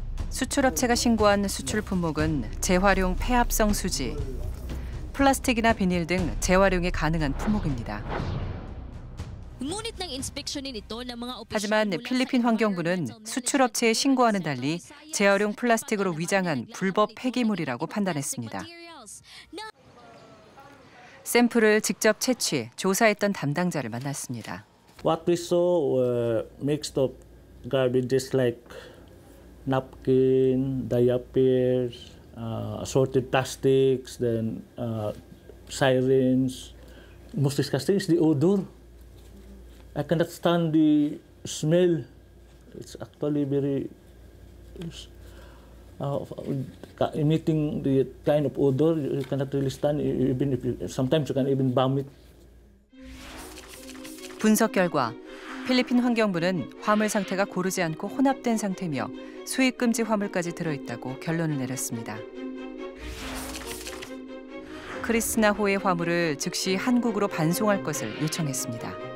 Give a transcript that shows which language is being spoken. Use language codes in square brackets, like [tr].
[ko] 수출업체가 신고한 수출 품목은 재활용 폐합성 수지, 플라스틱이나 비닐 등 재활용이 가능한 품목입니다. [tl] Ngunit nang inspeksyonin ito ng mga opisyal [ko] 하지만 필리핀 환경부는 수출업체에 신고와는 달리 재활용 플라스틱으로 위장한 불법 폐기물이라고 판단했습니다. 샘플을 직접 채취해 조사했던 담당자를 만났습니다. [en] What we saw were mixed of garbages like napkin, diapers, assorted plastics, then sirens. Most disgusting is the odor. I cannot stand the smell. It's actually very emitting the kind of odor you cannot really stand. Even if sometimes you can even vomit. [ko] 분석 결과 필리핀 환경부는 화물 상태가 고르지 않고 혼합된 상태며 수입 금지 화물까지 들어있다고 결론을 내렸습니다. 크리스나 호의 화물을 즉시 한국으로 반송할 것을 요청했습니다.